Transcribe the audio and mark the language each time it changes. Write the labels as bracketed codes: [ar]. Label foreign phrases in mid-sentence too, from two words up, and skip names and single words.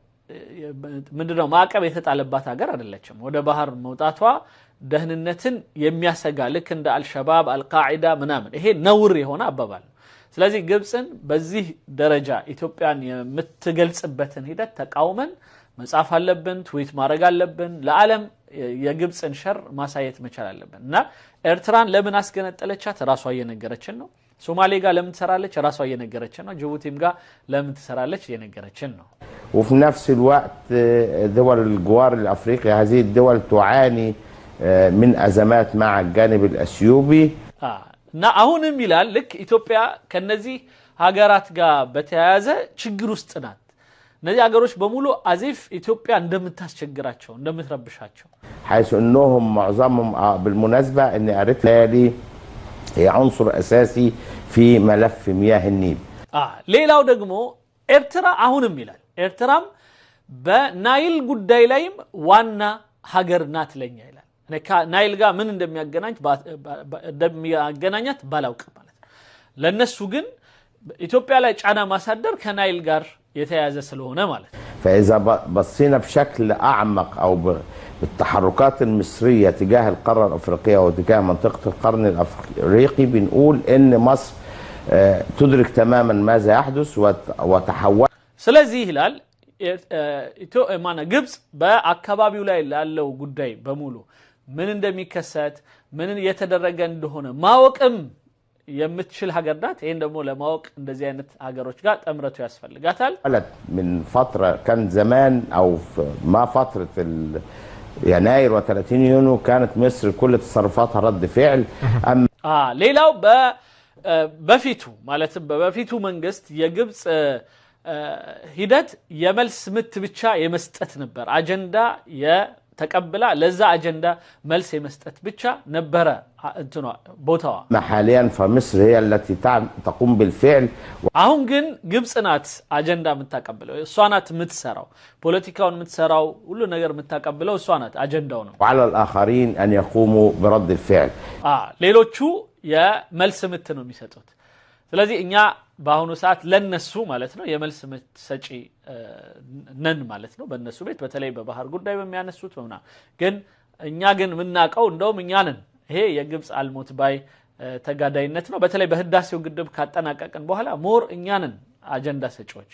[am] ምንድነው ማዕቀብ የተጣለባት ሀገር አይደለችም። ወደ ባህር መውጣቷ ደህንነትን የሚያሰጋ ልክ እንደ አልሸባብ አልቃዒዳ ምናምን ይሄ ነውር የሆነ አባባል ነው። ስለዚህ ግብፅን በዚህ ደረጃ ኢትዮጵያን የምትገልጽበትን ሂደት ተቃውመን መጻፍ አለብን፣ ትዊት ማድረግ አለብን፣ ለዓለም የግብፅን ሸር ማሳየት መቻል አለብን። እና ኤርትራን ለምን አስገነጠለቻት ራሷ እየነገረችን ነው። ሶማሌ ጋር ለምን ትሰራለች ራሷ እየነገረችን ነው። ጅቡቲም ጋር ለምን ትሰራለች እየነገረችን ነው። [ar] وفي نفس الوقت دول الجوار الأفريقي هذه الدول تعاني من أزمات مع الجانب الأثيوبي [am] እና አሁንም ይላል ልክ ኢትዮጵያ ከነዚህ ሀገራት ጋር በተያያዘ ችግር ውስጥ ናት። እነዚህ ሀገሮች በሙሉ አዚፍ ኢትዮጵያ እንደምታስቸግራቸው እንደምትረብሻቸው [ar] حيث انهم معظمهم بالمناسبة ان اريتريا هي عنصر اساسي في ملف مياه النيل [am] ሌላው ደግሞ ኤርትራ አሁንም ይላል ኤርትራም በናይል ጉዳይ ላይም ዋና ሀገር ናት ለኛ ይላል። ናይል ጋር ምን እንደሚያገናኛት ባላውቅም ማለት ነው። ለነሱ ግን ኢትዮጵያ ላይ ጫና ማሳደር ከናይል ጋር የተያያዘ ስለሆነ ማለት ነው። [ar] فاذا بصينا بشكل اعمق او بالتحركات المصريه تجاه القاره الافريقيه وتجاه منطقه القرن الافريقي بنقول ان مصر تدرك تماما ماذا يحدث وتحول [am] ስለዚህ ይላል ግብፅ በአካባቢው ላይ ላለው ጉዳይ በሙሉ ምን እንደሚከሰት ምን እየተደረገ እንደሆነ ማወቅም የምትችል ሀገር ናት። ይሄን ደግሞ ለማወቅ እንደዚህ አይነት ሀገሮች ጋር ጥምረቱ ያስፈልጋታል። [ar] من فتره كان زمان او ما فتره يناير و30 يونيو كانت مصر كل تصرفاتها رد فعل [am] ሌላው በፊቱ ማለት በፊቱ መንግስት የግብፅ ሂደት የመልስ ምት ብቻ የመስጠት ነበር። አጀንዳ ተቀብላ ለዛ አጀንዳ መልስ የመስጠት ብቻ ነበረ እንትኗ ቦታዋ። [ar] حاليا فمصر هي التي تقوم بالفعل [am] አሁን ግን ግብፅ ናት አጀንዳ የምታቀብለው፣ እሷ ናት የምትሰራው፣ ፖለቲካውን የምትሰራው፣ ሁሉ ነገር የምታቀብለው እሷ ናት፣ አጀንዳው ነው። [ar] وعلى الاخرين ان يقوموا برد الفعل [am] ሌሎቹ የመልስ ምት ነው የሚሰጡት። ስለዚህ እኛ በአሁኑ ሰዓት ለነሱ ማለት ነው የመልስ ምት ሰጪ ነን ማለት ነው በእነሱ ቤት በተለይ በባህር ጉዳይ በሚያነሱት ምናምን። ግን እኛ ግን ምናቀው እንደውም እኛ ነን ይሄ የግብፅ አልሞት ባይ ተጋዳይነት ነው። በተለይ በህዳሴው ግድብ ካጠናቀቅን በኋላ ሞር እኛ ነን አጀንዳ ሰጪዎች።